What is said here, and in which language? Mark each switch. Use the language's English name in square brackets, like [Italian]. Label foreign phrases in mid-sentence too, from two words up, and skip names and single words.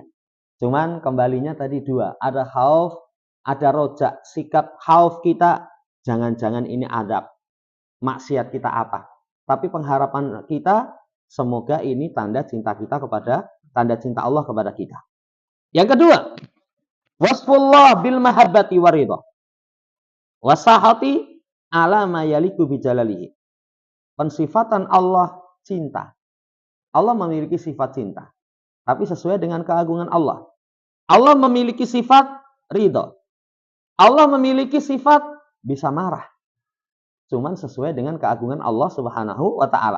[Indonesian] Cuman kembalinya tadi dua, ada khauf, ada rojak. Sikap khauf kita, jangan-jangan ini adab, maksiat kita apa. Tapi pengharapan kita, semoga ini tanda cinta kita kepada, tanda cinta Allah kepada kita. Yang kedua, [Arabic] وصف الله بالمحبة والرضا والسخط على ما يليق بجلاله. [Indonesian] Pensifatan Allah cinta. Allah memiliki sifat cinta. Tapi sesuai dengan keagungan Allah. Allah memiliki sifat ridho. Allah memiliki sifat bisa marah. Cuman sesuai dengan keagungan Allah [Arabic] سبحانه وتعالى.